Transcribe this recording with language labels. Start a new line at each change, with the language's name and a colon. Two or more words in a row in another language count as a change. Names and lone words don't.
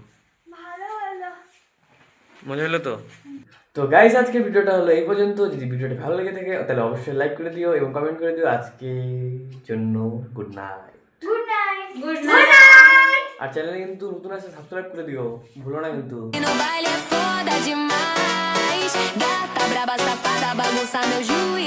Bangla: ভালো হলো। মজা হলো তো? তো গাইস, আজকে ভিডিওটা হলো এই পর্যন্ত। যদি ভিডিওটা ভালো লেগে থাকে তাহলে অবশ্যই লাইক করে দিও এবং কমেন্ট করে দিও। আজকের জন্য
English: good night. good night. গুড good night.
Bangla: আর চ্যানেলে কিন্তু নতুন আছে, সাবস্ক্রাইব করে দিও, ভুলো না কিন্তু।
Portuguese: No baile é foda demais. Gata braba, safada, bagunça meu